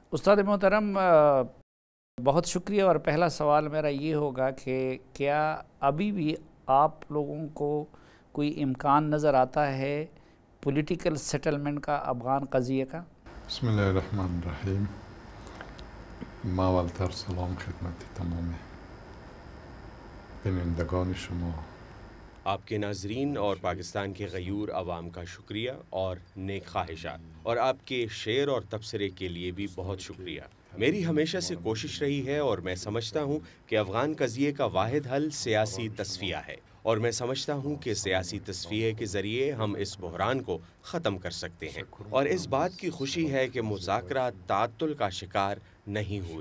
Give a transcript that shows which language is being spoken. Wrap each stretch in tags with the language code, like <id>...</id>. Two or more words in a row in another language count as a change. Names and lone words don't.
<ur>استاد محترم، بہت شکریہ، اور پہلا سوال میرا یہ ہوگا کہ کیا ابھی بھی آپ لوگوں کو کوئی امکان نظر آتا ہے</ur> <en>political settlement</en> <ur>کا افغان قضیے کا؟</ur> <ar>بسم الله الرحمن الرحیم.</ar> <fa>ما اولتر سلام خدمت تمام بینندگان شما.</fa> <ur>آپ کے ناظرین اور پاکستان کے غیور عوام کا شکریہ اور نیک خواہشات، اور آپ کے شعر اور تبصرے کے لیے بھی بہت شکریہ۔ میری ہمیشہ سے کوشش رہی ہے اور میں سمجھتا ہوں کہ افغان قضیے کا واحد حل سیاسی تصفیہ ہے، اور میں سمجھتا ہوں کہ سیاسی تصفیہ کے ذریعے ہم اس بحران کو ختم کر سکتے ہیں، اور اس بات کی خوشی ہے کہ مذاکرات تعطل کا شکار نہیں ہوئے۔</ur>